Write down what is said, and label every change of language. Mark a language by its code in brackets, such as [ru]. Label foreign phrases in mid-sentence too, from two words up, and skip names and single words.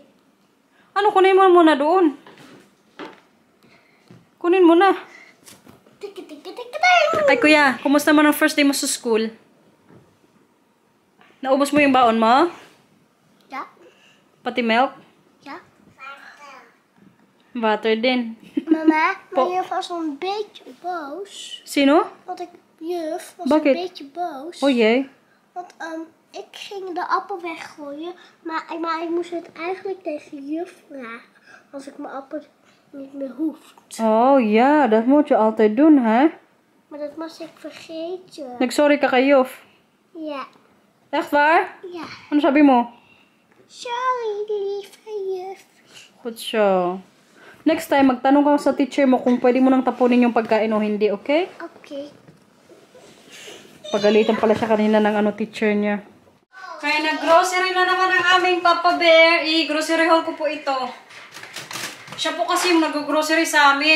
[tl] Kunin mo muna doon. Kunin mo na. Ay kuya, kumusta mo ang [en] first day [tl] mo sa school? Naubos mo yung baon mo? [nl] Ja. [tl] Pati milk? [nl] Ja. [tl] Butter din. [nl] Mama, mijn juf was een beetje boos. [tl] Sino? [nl] Want juf was [tl] Bakit? [nl] een beetje boos. Oh jee. Want ik ging de appel weggooien, maar ik moest het eigenlijk tegen juf vragen. Als ik mijn appel niet meer hoeft. Oh ja, dat moet je altijd doen, hè? Maar dat was ik vergeten. [tl] Nagsorry ka kay Jof. [nl] Ja. Echt waar? Ja. [tl] Ano sabi mo? [nl] Sorry, lieve juf. Goed zo. [en] Next time, [tl] magtanong ka sa teacher mo kung pwede mo nang tapunin yung pagkain o hindi, okay? Okay. Pagalitan pala siya kanina ng teacher niya. Kaya nag-grocery na naman ang aming Papa Bear. I- [en] grocery haul [tl] ko po ito. Siya po kasi yung nag-grocery sa amin.